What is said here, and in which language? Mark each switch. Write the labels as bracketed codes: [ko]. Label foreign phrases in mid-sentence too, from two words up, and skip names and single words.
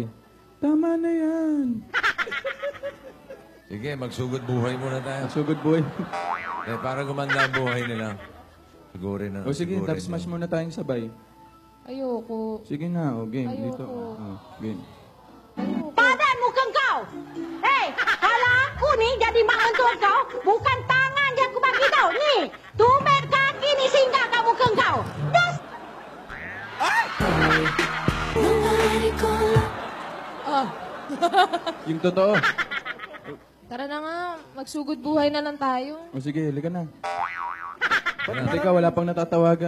[tl] Tama na yan. Sige, magsugod buhay muna tayo. Magsugod buhay. Para gumanda ang buhay nila. Sigurin na. O sige, sigurin dub smash muna tayong sabay. Ayoko. Sige na, o game. Ayoko. Dito. Oh, game. Ayoko. [ms] Padan mukhang kau! Hei, kalau aku nih jadi mak mentua kau, bukan tangan yang aku bagi kau. Nih, tumit kaki ni singgah kau mukhang kau. Das! [tl] Yung totoo. Tara na nga, magsugod buhay na lang tayo. O sige, halika na. Teka, wala pang natatawagan.